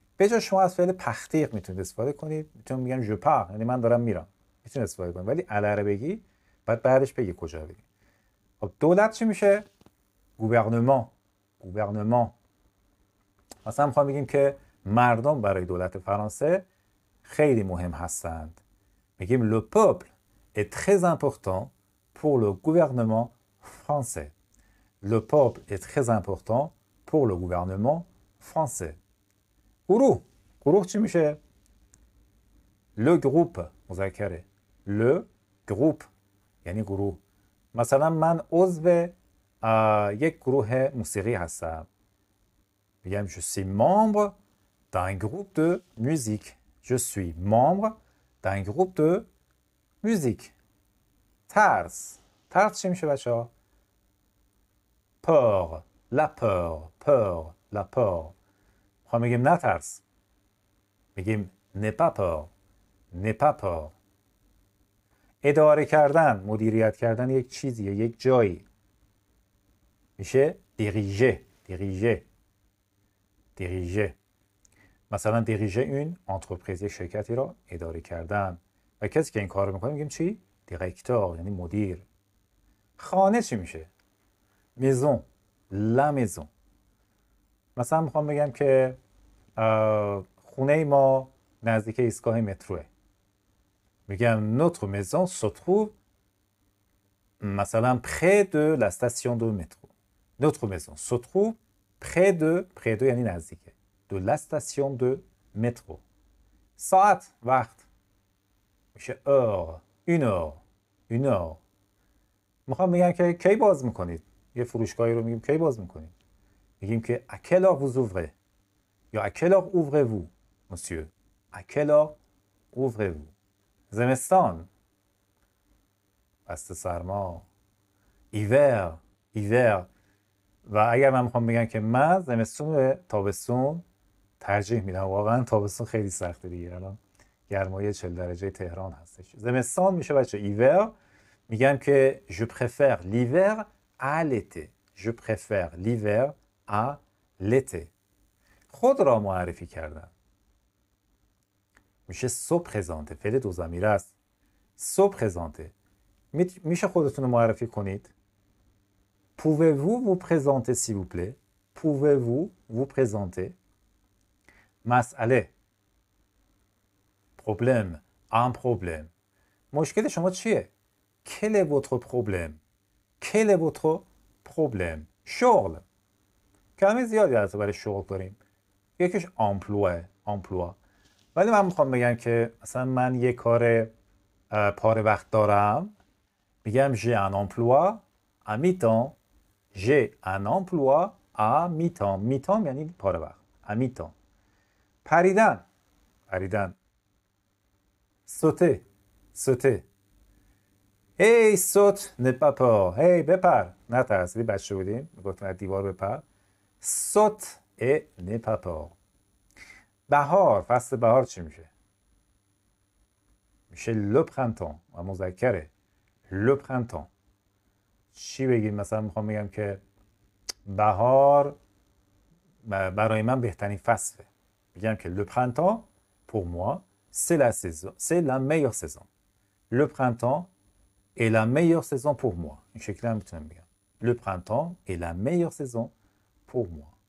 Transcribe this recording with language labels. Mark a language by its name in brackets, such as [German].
[Persian] به جای شما از فعل پختیق میتونید استفاده کنید، میتونم میگم ژو پار، یعنی من دارم میرم، میتونید استفاده کنید. ولی اله رو بگی بعد بعدش بگی کجا بگی. خب دولت چی میشه؟ گوورنمان. گوورنمان. مثلا میخوام بگیم که مردم برای دولت فرانسه خیلی مهم هستند. میگیم [French] le peuple est très important pour le gouvernement français. Le peuple est très important pour le gouvernement français. [Persian] گروه. گروه چی میشه؟ le groupe مذکره. le groupe یعنی گروه. مثلا من عضو یک گروه موسیقی هستم. [French] میگم je suis membre d'un groupe de musique. Je suis membre d'un groupe de musique. [Persian] ترس. ترس چی میشه بچه ها؟ peur. [French] La peur. peur. La peur. [Persian] میخوام بگیم نترس. [French] میگیم n'aie pas peur. n'aie pas peur. [Persian] اداره کردن، مدیریت کردن یک چیزی یا یک جایی میشه diriger. [French] diriger. diriger. [Persian] مثلا [French] diriger une entreprise، [Persian] یک شرکتی را اداره کردن. و کسی که این کار رو میکنه میگیم چی؟ دیرکتور، یعنی مدیر. خانه چی میشه؟ maison. [French] la maison. [Persian] مثلا میخوام بگم که خونه ما نزدیک ایستگاه متروه. [French] میگم notre maison se trouve مثلا près de la station de métro. notre maison se trouve près de [Persian] یعنی نزدیکه. [French] de la station de métro. [Persian] ساعت، وقت میشه [French] heure. une heure. une heure. [Persian] میخوام بگم که کی باز میکنید؟ یه فروشگاهی رو میگیم کی باز میکنید؟ میگیم که [French] à quelle heure vous ouvrez؟ [Persian] یا [French] à quelle heure ouvrez-vous monsieur؟ à quelle heure ouvrez-vous؟ [Persian] زمستان، فصل سرما. [French] hiver. hiver. [Persian] و اگر من میخوام بگم که من زمستون به تابستون ترجیح میدم، واقعا تابستون خیلی سخته دیگه، الان گرمای 40 درجه تهران هستش. زمستان میشه بچه hiver. [French] میگم که je préfère l'hiver à l'été. je préfère l'hiver à l'été. [Persian] خود را معرفی کردن میشه سو پرزانته. فعل دو ضمیره است. سو پرزانته. میشه خودتون رو معرفی کنید. [French] pouvez-vous vous présenter s'il vous plaît؟ pouvez-vous vous présenter؟ مسئله. problème. un problème. [Persian] مشکل شما چیه؟ [French] quel est votre problème؟ quel est votre problème؟ شغل. [Persian] کلمه زیادی هست برای شغل داریم. یکیش emploi. ولی من میخوام بگم که مثلا من یه کار پاره وقت دارم، میگم [French] j'ai un emploi à mi-temps. j'ai un emploi à mi-temps. [Persian] mi-temps یعنی پاره وقت. [French] à mi-temps. پریدن. sauter. hey saute n'aie pas peur. [Persian] hey بپر، نترس. بچه بودیم میگفتن از دیوار بپر. [French] saute et n'aie pas peur. بهار. [Persian] فصل بهار چی میشه؟ میشه le printemps. و مذکره. [French] le printemps. [Persian] چی بگیم؟ مثلا میخوام بگم که بهار برای من بهترین فصله. میگم که [French] le printemps pour moi c'est la saison, c'est la meilleure saison. le printemps est la meilleure saison pour moi. [Persian] این شکلی هم میتونم بگم. [French] le printemps est la meilleure saison pour moi.